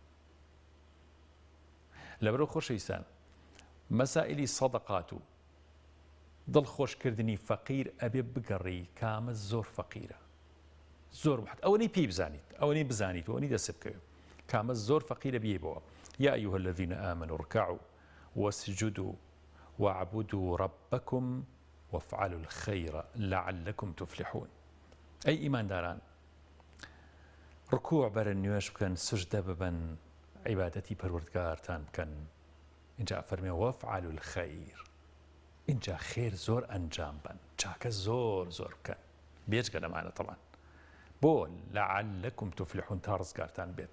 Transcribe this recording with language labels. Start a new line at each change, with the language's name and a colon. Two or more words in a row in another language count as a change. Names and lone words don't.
Central Kurdish: لەبەرەوە خۆشەویستان مەسائلی سەدەقات و دڵخۆشکردنی فەقیر ئەبێ بگەڕی کامە زۆر فەقیرە، زۆر محت ئەوەی پێی بزانیت، ئەوەی بزانیت، ئەوەی دەست بکەوێت کامە زۆر فەقیرە بێبەوە.
Arabic: یا ئەیها الذین آمنوا اركعوا واسجدوا واعبدوا ربكم وافعلوا الخير لعلكم تفلحون.
Central Kurdish: ئەی ئیمانداران، ڕکوع بەرن، نوێژ بکەن، سجدە ببەن، عیبادەتی پەروەردگارتان بکەن. اینجا فەرمێ
Arabic: وافعلوا الخير،
Central Kurdish: اینجا خێر زۆر ئەنجام بن، چاکە زۆر بکەن، بێجگە لەمانە تەڵان بۆ
Arabic: لعلكم تفلحون
Central Kurdish: تا ڕزگارتان بێت.